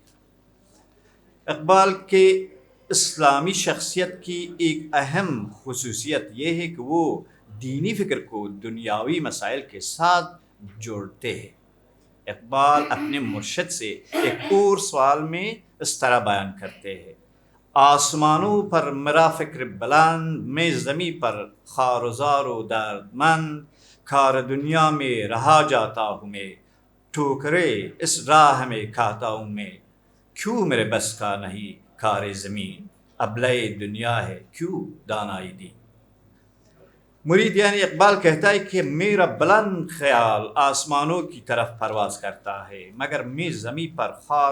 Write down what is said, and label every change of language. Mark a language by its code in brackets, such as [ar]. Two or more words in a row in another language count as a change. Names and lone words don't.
[ur] اقبال کے اسلامی شخصیت کی ایک اہم خصوصیت یہ ہے کہ وہ دینی فکر کو دنیاوی مسائل کے ساتھ جوڑتے ہیں. اقبال اپنے مرشد سے ایک اور سوال میں اس طرح بیان کرتے ہیں: آسمانوں پر میرا فکر بلند، میں زمیں پر خار و زار و درد مند، کار دنیا میں رہا جاتا ہوں میں، ٹھوکرے اس راہ میں کھاتا ہوں میں، کیوں میرے بس کا نہیں کار زمین، ابلۂ دنیا ہے کیوں دانائی دین. مرید یعنی اقبال کہتا ہے کہ میرا بلند خیال آسمانوں کی طرف پرواز کرتا ہے، مگر میں زمین پر خوار